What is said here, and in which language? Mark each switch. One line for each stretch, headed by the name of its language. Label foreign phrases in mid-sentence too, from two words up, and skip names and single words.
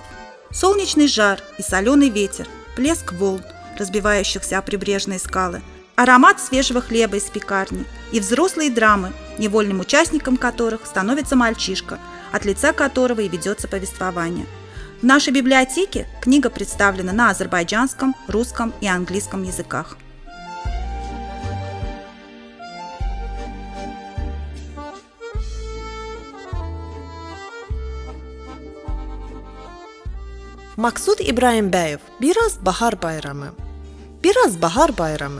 Russian: Солнечный жар и соленый ветер, плеск волн, разбивающихся о прибрежные скалы, аромат свежего хлеба из пекарни и взрослые драмы, невольным участником которых становится мальчишка, от лица которого и ведется повествование. В нашей библиотеке книга представлена на азербайджанском, русском и английском языках.
Azerbaijani: Maqsud İbrahimbəyev, Biraz Bahar Bayramı. Biraz Bahar Bayramı.